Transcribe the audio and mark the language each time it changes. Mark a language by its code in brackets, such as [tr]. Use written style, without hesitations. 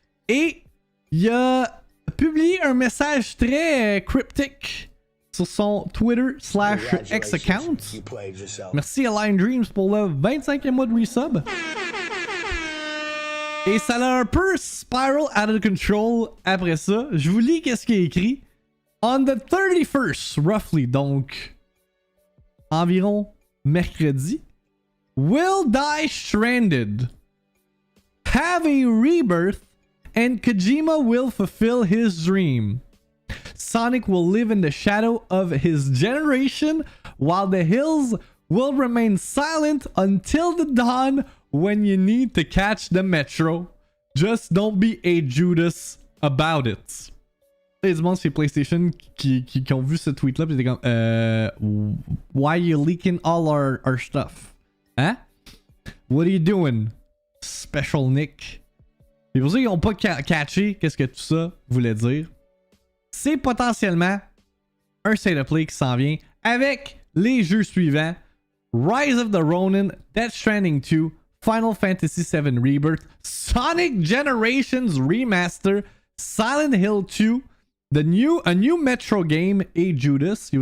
[fr] Et il a publié un message très cryptique sur son Twitter/X account. Merci à Line Dreams pour le 25e mois de resub. Et ça l'a un peu [en] spiral out of control [fr] après ça. Je vous lis qu'est-ce qu'il a écrit. [en] On the 31st, roughly, [fr] donc environ mercredi, [en] will die stranded, have a rebirth, and Kojima will fulfill his dream. Sonic will live in the shadow of his generation, while the hills will remain silent until the dawn when you need to catch the metro. Just don't be a Judas about it. [fr] Il y a du monde sur PlayStation qui ont vu ce tweet-là, puis ils étaient comme, [en] why you leaking all our stuff? Hein? What are you doing? [fr] Special Nick. Et pour ceux qui n'ont pas catché qu'est-ce que tout ça voulait dire, c'est potentiellement un State of Play qui s'en vient avec les jeux suivants: Rise of the Ronin, Death Stranding 2, Final Fantasy VII Rebirth, Sonic Generations Remaster, Silent Hill 2, a new Metro game et Judas.